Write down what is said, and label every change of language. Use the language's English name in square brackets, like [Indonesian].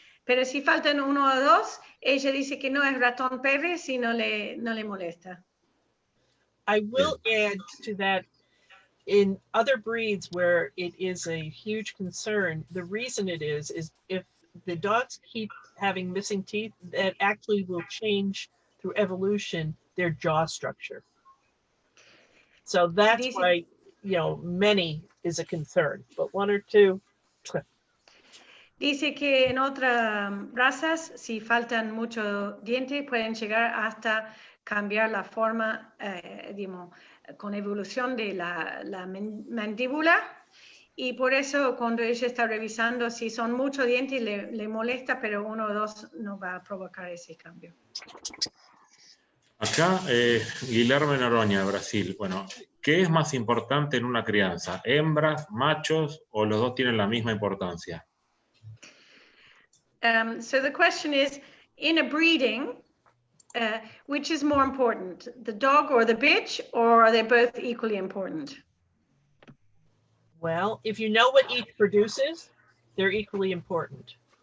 [Spanish] Pero si faltan 1 o 2, ella dice que no es ratón Pérez y no le molesta. [English] I will add to that, in other breeds where it is a huge concern, the reason it is if the dogs keep having missing teeth, that actually will change through evolution their jaw structure. So that's why, you know, many is a concern, but 1 or 2. [Spanish] Dice que en otras razas, si faltan muchos dientes, pueden llegar hasta cambiar la forma, digamos, con evolución de la mandíbula. Y por eso cuando ella está revisando, si son muchos dientes, le molesta, pero 1 o 2 no va a provocar ese cambio. Acá, Guillermo Noroña, Brasil. Bueno, ¿qué es más importante en una crianza? ¿Hembras, machos o los dos tienen la misma importancia? [English] So the question is, in a breeding, which is more important, the dog or the bitch, or are they both equally important? Well, if you know what each produces, they're equally important.